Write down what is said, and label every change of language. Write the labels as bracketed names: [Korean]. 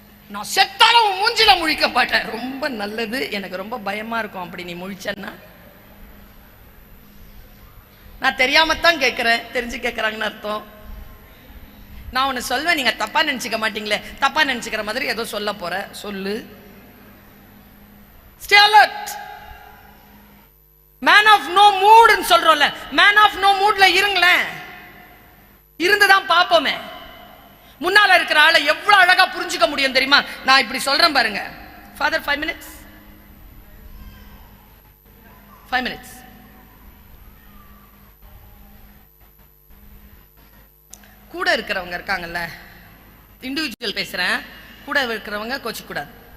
[Tamil] நான் செத்தாலும் உன் மூஞ்சில முழிக்க மாட்டேன். ரொம்ப நல்லது, எனக்கு ரொம்ப பயமா இருக்கும் அப்படி நீ முழிச்சன்னா. நான் தெரியாமத்தான் கேட்கிறேன், தெரிஞ்சு கேட்கறாங்கன்னு அர்த்தம். நான் ஒன்னு சொல்வேன், நீங்க தப்பா நினைச்சுக்க மாட்டீங்களே. தப்பா நினைச்சுக்கிற மாதிரி ஏதோ சொல்ல போற, சொல்லு. [English] Stay alert. Man of no mood [Tamil] ன்னு சொல்றோம்ல, [English] man of no moodல [Tamil] இருங்களேன். இருந்துதான் பாப்போமே. முன்னால இருக்கிற ஆளை எவ்வளவு அழகா புரிஞ்சுக்க முடியும் தெரியுமா? நான் இப்படி சொல்றேன் பாருங்க. [English] Father, 5 minutes. 5 minutes. [Tamil] கூட இருக்கிறவங்க இருக்காங்கல்ல, இண்டிவிஜுவல் பேசுறேன், கூட இருக்கிறவங்க கோச்சிக்கூடாது.